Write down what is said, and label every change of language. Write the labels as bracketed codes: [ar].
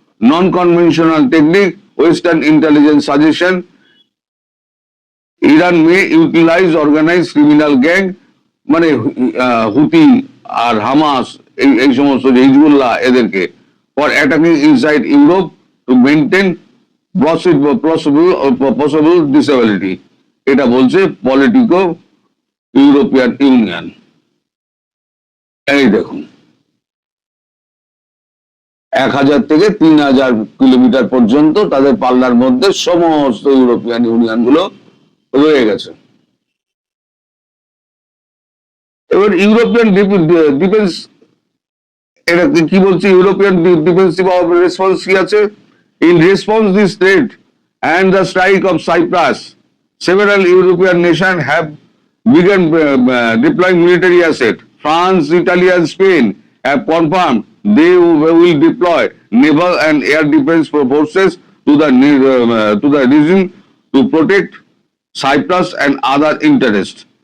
[en] non-conventional technique, Western intelligence suggestion, Iran may utilize organized criminal gang, [bn] মানে হুতি আর Hamas এই সমস্ত যে হিজবুল্লাহ এদেরকে, [en] for attacking inside Europe to maintain possible disability. [bn] এটা বলছে পলিটিকো ইউরোপিয়ান ইউনিয়ন। এই দেখুন 1000 থেকে 3000 কিলোমিটার পর্যন্ত তাদের পাল্লার মধ্যে সমস্ত ইউরোপিয়ান ইউনিয়ন গুলো রয়ে গেছে। এবার ইউরোপিয়ান ডিফেন্স, এটা কি বলছে, ইউরোপিয়ান ডিফেন্সিভ রেসপন্স কি আছে? [en] In response this threat and the strike of Cyprus, several European nations have begun deploying military assets. France, Italy and Spain have confirmed they will deploy naval and air defense forces to the region to protect Cyprus and other interests.